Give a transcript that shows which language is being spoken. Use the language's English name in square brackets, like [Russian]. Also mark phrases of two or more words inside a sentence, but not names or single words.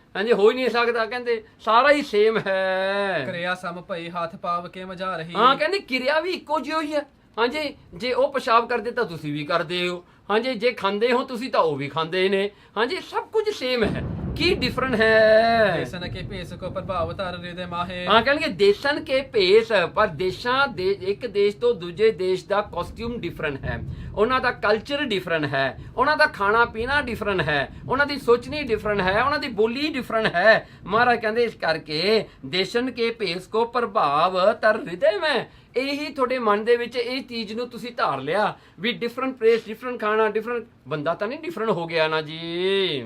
[Punjabi] ਹਾਂਜੀ, ਹੋ ਹੀ ਨਹੀਂ ਸਕਦਾ, ਕਹਿੰਦੇ ਸਾਰਾ ਹੀ ਸੇਮ ਹੈ। [Braj] क्रिया सम भई हाथ पाव के मजा रही। [Punjabi] ਹਾਂ ਕਹਿੰਦੇ ਕਿਰਿਆ ਵੀ ਇੱਕੋ ਜਿਹੀ ਹੋਈ ਹੈ। ਹਾਂਜੀ, ਜੇ ਉਹ ਪਿਸ਼ਾਬ ਕਰਦੇ ਤਾਂ ਤੁਸੀਂ ਵੀ ਕਰਦੇ ਹੋ। ਹਾਂਜੀ, ਜੇ ਖਾਂਦੇ ਹੋ ਤੁਸੀਂ ਤਾਂ ਉਹ ਵੀ ਖਾਂਦੇ ਨੇ। ਹਾਂਜੀ, ਸਭ ਕੁਝ ਸੇਮ ਹੈ, ਕੀ ਡਿਫਰੈਂਟ ਹੈ? [Braj] देसन के भेस को प्रभाव धर हृदय माहे। [Punjabi] ਹਾਂ ਕਹਿਣਗੇ [Braj] देशन के भेस, [Punjabi] ਪਰ ਦੇਸ਼ਾਂ ਦੇ ਇੱਕ ਦੇਸ਼ ਤੋਂ ਦੂਜੇ ਦੇਸ਼ ਦਾ [English] costume different [Punjabi] ਹੈ, ਉਹਨਾਂ ਦਾ [English] culture different [Punjabi] ਹੈ, ਉਹਨਾਂ ਦਾ ਖਾਣਾ ਪੀਣਾ ਡਿਫਰੈਂਟ ਹੈ, ਉਹਨਾਂ ਦੀ ਸੋਚਣੀ ਡਿਫਰੈਂਟ ਹੈ, ਉਹਨਾਂ ਦੀ ਬੋਲੀ ਡਿਫਰੈਂਟ ਹੈ। ਮਹਾਰਾਜ ਕਹਿੰਦੇ ਇਸ ਕਰਕੇ [Braj] देशन के भेस को प्रभाव तर हिरदे मैं, [Punjabi] ਇਹੀ ਤੁਹਾਡੇ ਮਨ ਦੇ ਵਿੱਚ ਇਹ ਚੀਜ਼ ਨੂੰ ਤੁਸੀਂ ਧਾਰ ਲਿਆ ਵੀ [English] different place, [Punjabi] ਡਿਫਰੈਂਟ ਖਾਣਾ, ਡਿਫਰੈਂਟ ਬੰਦਾ ਤਾਂ ਨਹੀਂ ਡਿਫਰੈਂਟ ਹੋ ਗਿਆ ਨਾ ਜੀ।